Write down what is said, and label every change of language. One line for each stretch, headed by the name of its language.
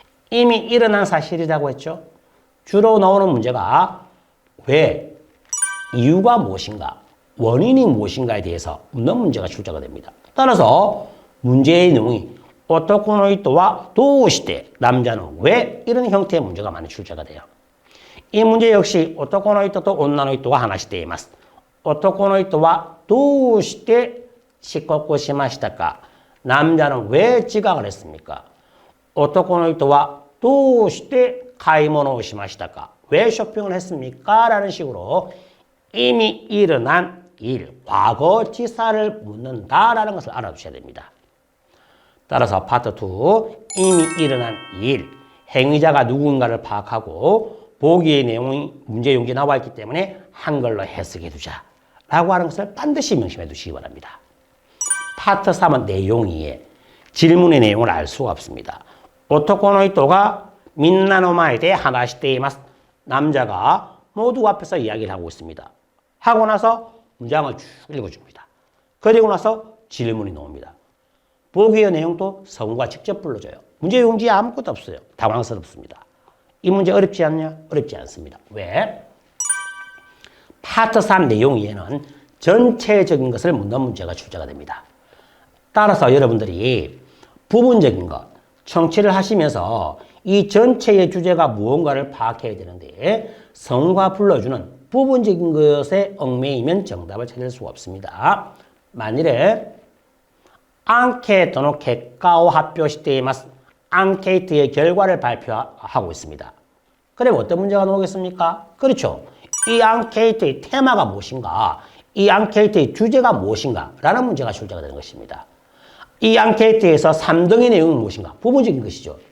Korean: 이미 일어난 사실이라고 했죠. 주로 나오는 문제가 왜, 이유가 무엇인가, 원인이 무엇인가에 대해서 묻는 문제가 출제가 됩니다. 따라서 문제의 내용이
Japanese: 男の人はどうして
Korean: 남자는 왜 이런 형태의 문제가 많이 출제가 돼요. 이 문제 역시
Japanese: 男の人と女の人が話しています。男の人はどうして遅刻しましたか?
Korean: 남자는 왜 지각을 했습니까?
Japanese: 男の人はどうして買い物をしましたか?
Korean: 왜 쇼핑을 했습니까? 라는 식으로 이미 일어난 일, 과거지사를 묻는다라는 것을 알아두셔야 됩니다. 따라서 파트 2, 이미 일어난 일, 행위자가 누군가를 파악하고 보기의 내용이 문제 용지에 나와 있기 때문에 한글로 해석해 두자 라고 하는 것을 반드시 명심해 두시기 바랍니다. 파트 3은 내용 이해, 질문의 내용을 알 수가 없습니다.
Japanese: 男の人がみんなの前で話しています.
Korean: 남자가 모두 앞에서 이야기를 하고 있습니다. 하고 나서 문장을 쭉 읽어줍니다. 그리고 나서 질문이 나옵니다. 보기의 내용도 성우가 직접 불러줘요. 문제 용지에 아무것도 없어요. 당황스럽습니다. 이 문제 어렵지 않냐? 어렵지 않습니다. 왜? 파트 3 내용 이해는 전체적인 것을 묻는 문제가 출제가 됩니다. 따라서 여러분들이 부분적인 것, 청취를 하시면서 이 전체의 주제가 무언가를 파악해야 되는데 성우가 불러주는 부분적인 것에 얽매이면 정답을 찾을 수가 없습니다. 만일에 앙케이트의 결과를
Japanese: 発表しています.
Korean: 앙케이트의 결과를 발표하고 있습니다. 그럼 어떤 문제가 나오겠습니까? 그렇죠. 이 앙케이트의 테마가 무엇인가? 이 앙케이트의 주제가 무엇인가? 라는 문제가 출제가 되는 것입니다. 이 앙케이트에서 3등의 내용은 무엇인가? 부분적인 것이죠.